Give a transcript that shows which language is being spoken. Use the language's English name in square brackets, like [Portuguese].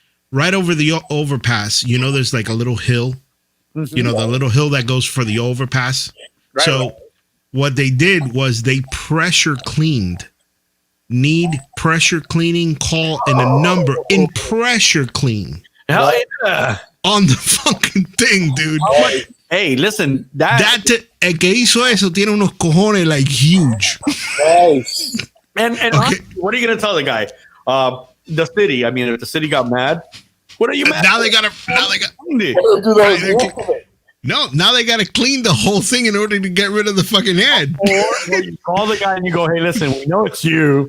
[English] Right over the overpass, you know, there's like a little hill. Mm-hmm. You know, the little hill that goes for the overpass. Right. So what they did was they pressure cleaned. Need pressure cleaning, call and a number in pressure clean. Hell yeah. On the fucking thing, dude. Hey, listen, [Spanish] el que hizo eso tiene unos cojones [English] like huge. Nice. And honestly, what are you gonna tell the guy? The city. I mean, if the city got mad, what are you mad? Now they got now they got to clean the whole thing in order to get rid of the fucking head. Or you call the guy and you go, "Hey, listen, we know it's you,